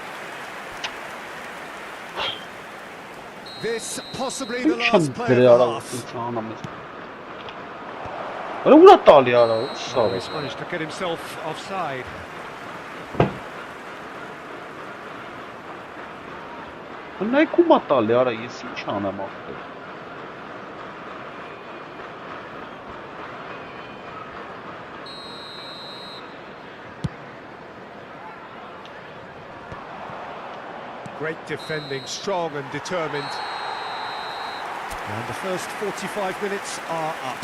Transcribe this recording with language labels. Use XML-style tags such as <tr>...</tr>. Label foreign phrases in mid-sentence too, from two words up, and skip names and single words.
<en>This possibly the last play of the half. He's managed to get himself offside.</en> <hy>Նայեք ումա տալի, արա, ես ինչ անեմ ախպեր։</hy> <en>Great defending, strong and determined. And the first 45 minutes are up.</en>